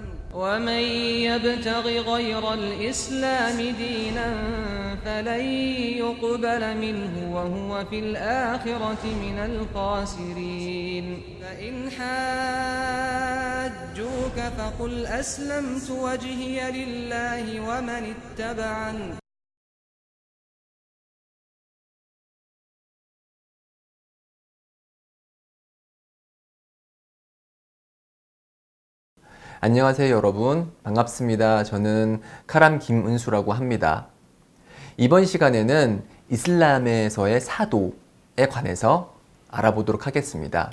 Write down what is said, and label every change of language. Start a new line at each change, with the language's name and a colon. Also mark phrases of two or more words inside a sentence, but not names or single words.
Arabic: ومن يبتغ غير الإسلام دينا فلن يقبل منه وهو في الآخرة من الخاسرين فإن حاجوك فقل أسلمت وجهي لله ومن اتبعني
Korean: 안녕하세요 여러분, 반갑습니다. 저는 카람 김은수라고 합니다. 이번 시간에는 이슬람에서의 사도에 관해서 알아보도록 하겠습니다.